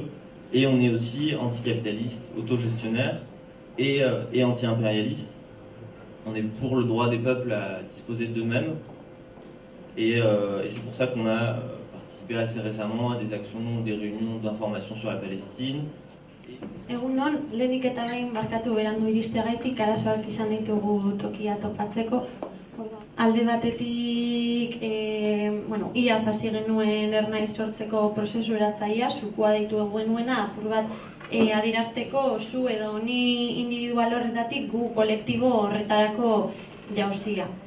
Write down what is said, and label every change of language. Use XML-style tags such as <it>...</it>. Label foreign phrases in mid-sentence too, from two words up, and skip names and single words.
<fr>Et on est aussi anticapitaliste, autogestionnaire et anti-impérialiste. On est pour le droit des peuples à disposer d'eux-mêmes. Et c'est pour ça qu'on a participé assez récemment à des actions, des réunions d'information sur la Palestine.</fr> <eu>Egunon, lehenik eta behin barkatu berandu iristeagaitik, arazoak izan ditugu tokia topatzeko. Alde batetik, iaz hasi genuen ernaiz sortzeko prozesu eratzaia, zukua deitu genuena, apur bat adierazteko zu edo ni individual horretatik gu kolektibo horretarako jauzia.</eu>